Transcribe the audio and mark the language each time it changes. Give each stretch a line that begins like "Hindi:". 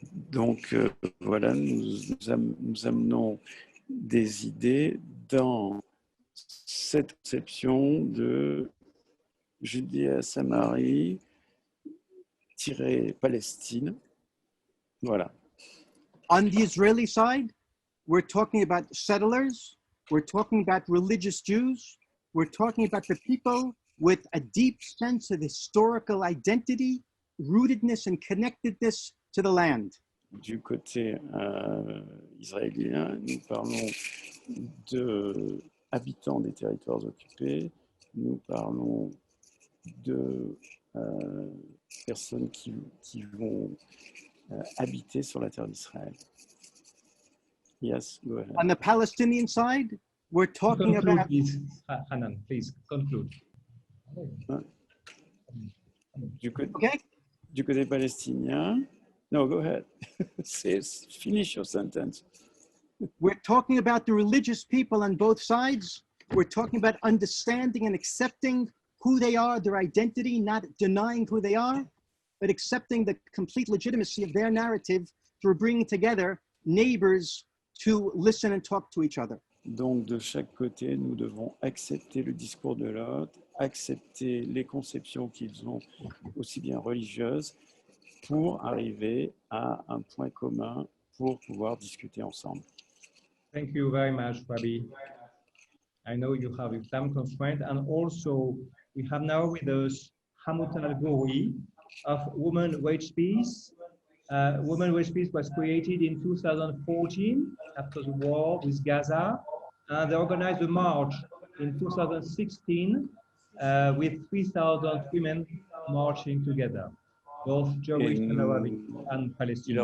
French: Donc voilà, nous amenons des idées dans cette conception de Judée-Samarie - Palestine. Voilà.
English: On the Israeli side, we're talking about settlers, we're talking about religious Jews, we're talking about the people with a deep sense of historical identity, rootedness and connectedness to the land.
French: Du côté israélien, nous parlons de habitants des territoires occupés, nous parlons de personnes qui vont habiter sur la terre d'Israël.
English: Yes, go ahead. On the Palestinian side, we're talking about... Please, Hanan, please conclude.
French: Du côté palestinien,
English: no, go ahead. Finish your sentence. We're talking about the religious people on both sides. We're talking about understanding and accepting who they are, their identity, not denying who they are, but accepting the complete legitimacy of their narrative through bringing together neighbors to listen and talk to each other.
French: Donc, de chaque côté, nous devons accepter le discours de l'autre, accepter les conceptions qu'ils ont, aussi bien religieuses, pour arriver à un point commun pour pouvoir discuter ensemble.
English: Thank you very much, Rabbi. I know you have a time constraint, and also we have now with us Hamutal Guri of Women Wage Peace. Women Wage Peace was created in 2014 after the war with Gaza, and they organized a march in 2016 with 3,000 women marching together, both Jewish and Arabic and Palestinian.